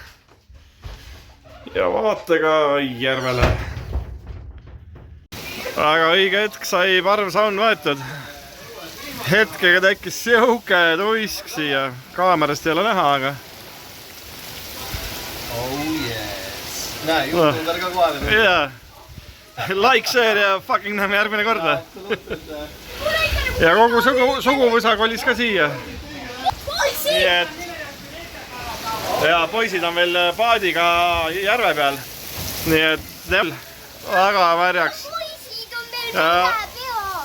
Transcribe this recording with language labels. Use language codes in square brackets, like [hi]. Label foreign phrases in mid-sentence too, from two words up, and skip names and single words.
[et] Ja vaatega järvele. Aga õige hetk sai parvsaun võetud. Hetkega tekkis siuke tuisk siia. Kaamerast ei ole näha, aga... [en] Oh yes. [et] Näe, juhtundar ka kohale. [en] Yeah. Like, share [et] ja fucking näeme järgmine korda. Ja kogu suguvõsa kolis ka siia. Nii et... Ja poisid on veel paadiga järve peal. Nii et... Väga märjaks. poisid on meil väga peal.